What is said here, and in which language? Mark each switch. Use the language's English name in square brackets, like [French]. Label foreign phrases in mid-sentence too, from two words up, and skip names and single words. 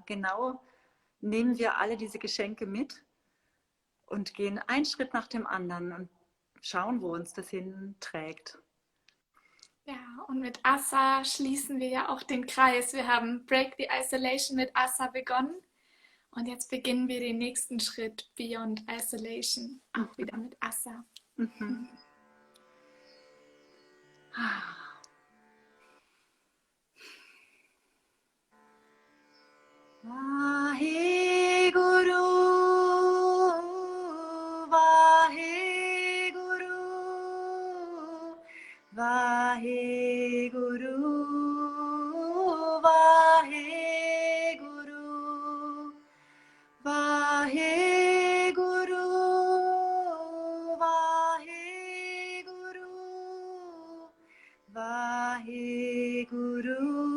[German] Genau nehmen wir alle diese Geschenke mit und gehen einen Schritt nach dem anderen und schauen, wo uns das hinträgt. Ja, und mit Asa schließen wir ja auch den Kreis. Wir haben Break the Isolation mit Asa begonnen und jetzt beginnen wir den nächsten Schritt Beyond Isolation, auch wieder mit Asa. Vaheguru, Vaheguru, Vaheguru, Vaheguru, Vaheguru, Vaheguru, Vaheguru.